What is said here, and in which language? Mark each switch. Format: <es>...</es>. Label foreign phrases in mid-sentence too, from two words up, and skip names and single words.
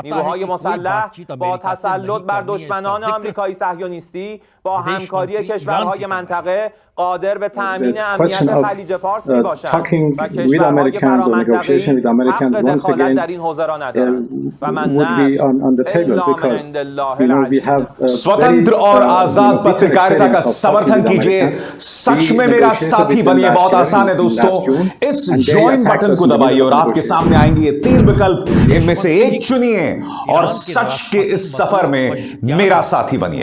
<fa>نیروهای مسلح با تسلط بر دشمنان آمریکایی صهیونیستی با همکاری کشورهای منطقه قادر به تامین امنیت خلیج فارس میباشند و کشورهای فرامنطقه‌ای حق دخالت در این حوزه را ندارند</fa> <ar>و من نه الا من عند الله العزیز.</ar> <hi>स्वतंत्र और आजाद पत्रकारिता का समर्थन कीजिए, सच में मेरा साथी बनिए। बहुत आसान है दोस्तों, इस ज्वाइन बटन को दबाइए और आपके सामने आएंगे ये 3 विकल्प, इनमें से एक चुनिए और सच के इस सफर में मेरा साथी बनिए।</hi>